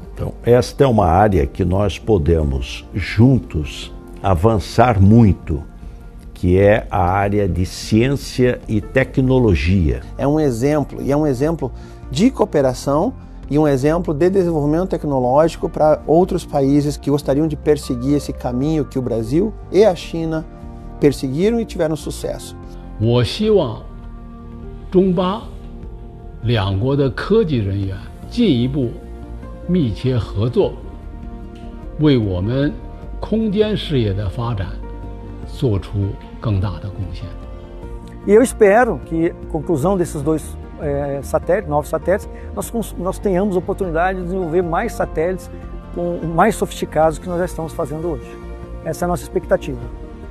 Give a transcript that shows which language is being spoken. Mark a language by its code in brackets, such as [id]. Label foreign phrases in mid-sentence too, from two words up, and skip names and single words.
[pt] Então, esta é uma área que nós podemos juntos avançar muito, que é a área de ciência e tecnologia. É um exemplo, e é um exemplo de cooperação e um exemplo de desenvolvimento tecnológico para outros países que gostariam de perseguir esse caminho que o Brasil e a China perseguiram e tiveram sucesso. [zh] 我希望中巴两国的科技人员进一步密切合作，为我们空间事业的发展做出更大的贡献。 [pt] E eu espero que, conclusão desses dois novos satélites, nós tenhamos oportunidade de desenvolver mais satélites mais sofisticados que nós já estamos fazendo hoje. Essa é a nossa expectativa.